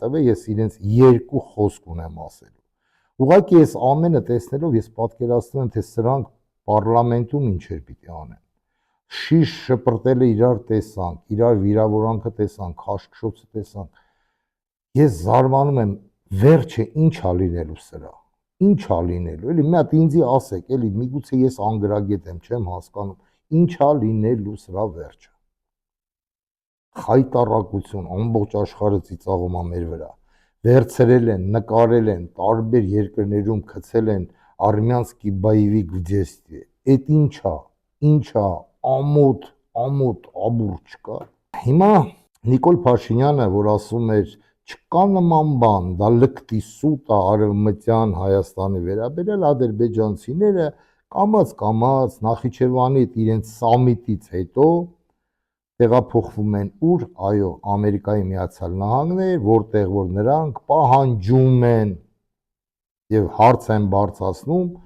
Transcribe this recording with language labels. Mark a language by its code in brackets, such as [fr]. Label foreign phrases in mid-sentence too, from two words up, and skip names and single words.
[hy] տվել, ես իրենց երկու խոսք ունեմ ասելու։ Ուղղակի ես ամենը տեսնելով ես պատկերացնում եմ, թե սրանք պարլամենտում ինչեր պիտի անեն։ Շիշ շպրտելը իրար տեսանք, իրար վիրավորանքը տեսանք, քաշքշոցը տեսանք։ Ես զարմանում եմ, վերջը ինչ ա լինելու սրա։ Ինչ ա լինելու։ Էլի մի հատ ինձի ասեք, էլի միգուցե ես անգրագետ եմ, չեմ հասկանում, ինչ ա լինելու սրա վերջը։ Խայտառակություն, ամբողջ աշխարհը ծիծաղում է մեր վրա։ Վերցրել են, նկարել են, տարբեր երկրներում գցել են [ru] Армянский боевик в детстве։ [hy] Էդ ինչա, ամոթ, աբուր չկա։ Հիմա Նիկոլ Փաշինյանը, որ ասում էր, չկա նման բան, դա լկտի սուտ է արևմտյան Հայաստանի վերաբերյալ, ադրբեջանցիները կամաց Նախիջևանի իրենց սամիտից հետո տեղափոխվում են ուր, այո, Ամերիկայի Միացյալ Նահանգներ, որտեղ որ նրանք պահանջում են եւ հարց են բարձրացնում,